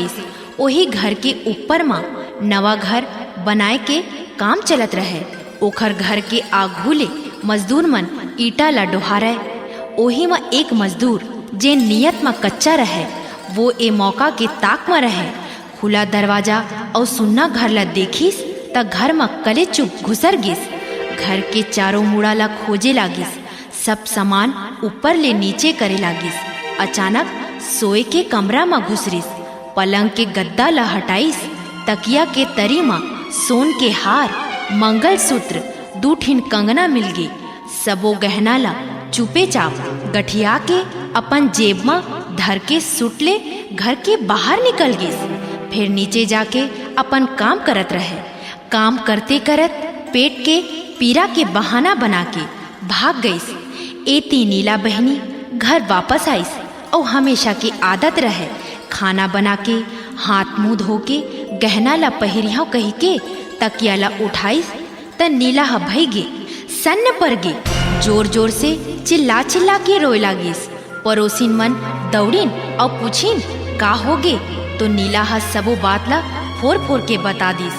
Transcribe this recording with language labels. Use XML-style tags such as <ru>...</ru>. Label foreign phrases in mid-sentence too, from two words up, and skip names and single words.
<hne>वही घर के ऊपर माँ नवा घर बनाए के काम चलत रहे। ओखर घर के आघूले मजदूर मन ईटा ला डोहारे। ओही में एक मजदूर जे नियत में कच्चा रहे वो ए मौका के ताक में रहे। खुला दरवाजा और सुन्ना घर ला देखिस त घर में कले चुप घुसर गिस। घर के चारों मुड़ा ला खोजे लागिस। सब सामान ऊपर ले नीचे करे लागिस। अचानक सोए के कमरा में घुसरिस। पलंग के गद्दा ला हटाइस। तकिया के तरी में सोन के हार, मंगलसूत्र, 2 ठिन कंगना मिल गई। सबो गहना ला चुपे चाप गठिया के अपन जेब में धर के सुट ले घर के बाहर निकल गई। फिर नीचे जाके अपन काम करत रहे। काम करते करत पेट के पीड़ा के बहाना बना के भाग गई। एती नीला बहनी घर वापस आईस और हमेशा की आदत रहे खाना बना के हाथ मुंह धो के गहना ला पहिरिया कही के तकिया ला उठाईस त नीला ह भई गे, सन्न पर गे। जोर जोर से चिल्ला चिल्ला के रोए लागिस। पड़ोसिन मन दौड़ीन और पूछिन का हो गे तो नीला ह सबो बात ला फोर फोर के बता दिस।</hne>